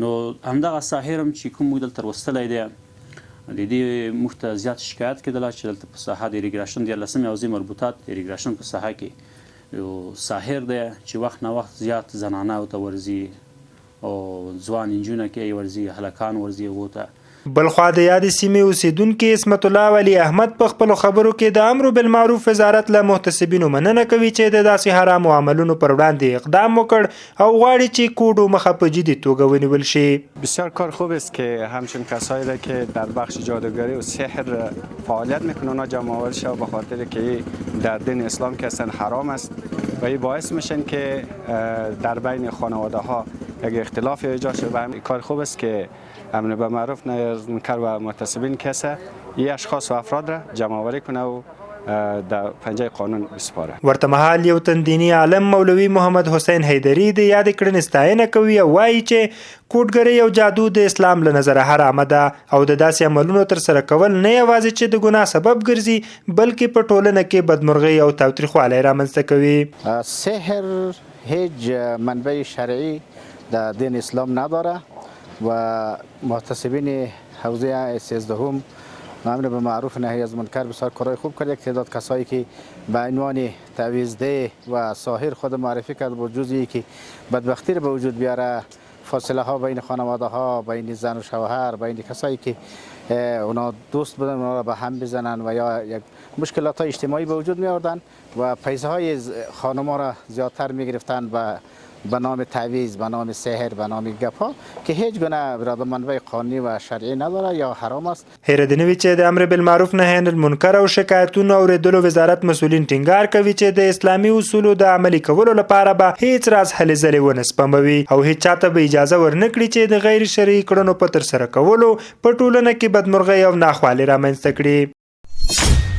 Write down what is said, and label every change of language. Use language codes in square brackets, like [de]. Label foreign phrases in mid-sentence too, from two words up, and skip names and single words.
[ps] نو همدغه ساحر هم چې کوم موږ دلته راوستلی دی د دې موږ ته زیات شکایت کېدله چې دلته په ساحه د ریګریشن 14مې حوزې مربوطات د ریګریشن په ساحه کې یو ساحر دی چې وخت نه وخت زیات زنانه ورته ورځي او ځوان نجونه کې ورځي هلکان ورځي هغو ته. بلخوا د یادې سیمې اوسیدونکي اسمت الله ولی احمد په خپلو خبرو کې د امر بالمعروف وزارت له محتسبینو مننه کوي چې د داسې حرامو عملونو پر وړاندې اقدام وکړ او غواړي چې کوډو مخه په جدي توګه ونیول شي. [fa] بسیار کار خوب است که همچون کسایی را که در بخش جادوگری و سحر فعالیت میکنن اونا جمع آوری شود به خاطر که در دین اسلام که اصلا حرام است و این باعث میشن که در بین خانواده ها یک اختلاف ایجاد شده. و همین کار خوب است که امر بالمعروف نهی عن المنکر و محتسبین کسه این اشخاص و افراد را جمع آوری کنه و در پنجه قانون بسپاره. [ps] ورته مهال یو تندینی عالم مولوي محمد حسین حیدری د یاد کړنې ستاینه کوي او وایي چې کوډګرۍ او جادو د اسلام له نظره حرامه ده او د داسې عملونو ترسره کول نه یوازې چې د ګناه سبب ګرځي بلکې په ټولنه کې بدمرغۍ او تاوتریخوالی رامنځته کوي. [fa] سحر هیچ منبع شرعی در دین اسلام نداره و محتسبین حوزه 13 امر بالمعروف نهی از منکر بسیار کارهای خوب کرد. یک تعداد کسایی که به عنوان تعویضده و ساحر خود معرفی کرد با جزئی که بدبختی رو به وجود بیاره، فاصله ها بین خانواده ها، بین زن و شوهر، بین کسایی که اونا دوست بودن اونا را به هم بزنن و یا یک مشکلات های اجتماعی به وجود می آوردن و پیسه های خانم ها را زیادتر می گرفتن به نام تعویض، به نام سحر، به نام گپا که هیچ گونه برادر منبع قانونی و شرعی نداره یا حرام است. [ps] هیره دنوی چې د امر بالمعروف نهي عن المنکر او شکایتونو اوریدلو وزارت مسؤلین ټینګار کوي چې د اسلامي اصولو د عملي کولو لپاره به هیڅ راز هلې ځلې ونه سپموي او هیڅ چاته به اجازه ورنکړي چې د غیر شرعي کړنو په ترسره کولو په ټولنه کې بدمرغۍ او ناخوالې رامنځته کړي.